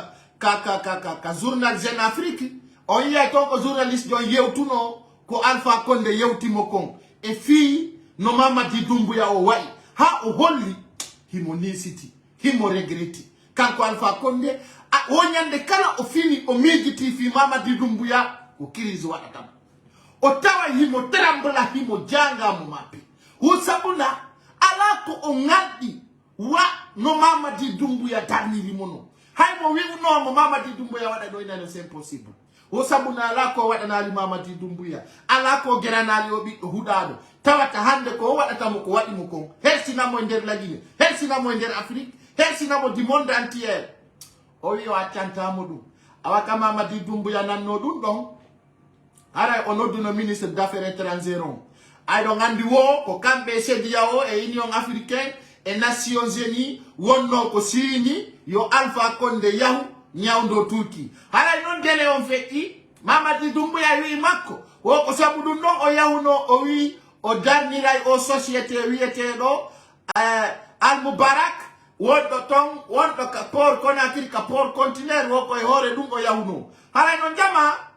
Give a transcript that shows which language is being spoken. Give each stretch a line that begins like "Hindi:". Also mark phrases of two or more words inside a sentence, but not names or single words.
Fula: ka journal Jeune Afrique on yiyay ton ko journaliste jo yewtuno ko Alpha Condé yewtimo kon e fi no Mamadi Doumbouya o wayi ha o holli himo nisiti himo regreti kanko Alpha Condé o nyande kala o fini o mijiti fi Mamadi Doumbouya ko crise waɗatam o tawa himo trembla himo janga mo mapi o sabuna ala ko o ngaddi wa no Mamadi Doumbouya darniri mono hay mo wiwno mo Mamadi Doumbouya waɗa ɗo inane
French: c'est impossible
Fula: o sabuna ala ko waɗanali Mamadi Doumbouya ala ko geranali o ɓiɗɗo huɗaɗo tawata hande ko waɗatamo ko waɗimo kon hersinamo e nder lagine hersinamo e nder Afrique hersinamo
French: du monde entier
Fula: o wi o accantamo ɗum awa ka Mamadi Doumbouya nanno ɗum ɗon haray o nodduno
French: ministre d'affaires étrangères
Fula: on ayɗon andi wo ko kamɓe CEDEAO e Union africaine e Nations Unies wonno ko siini yo Alpha Condé yahu nyawdo Turki haray non dele on feƴƴi Mamadi Doumbouya wi makko wo ko sabu ɗum ɗon o yahuno o wi o darniray o société wiyeteɗo Al Mubarak wonɗo ton wonɗo ka port Conakry ka
French: port conteneur
Fula: wo koye hoore ɗum o yahuno haray non jama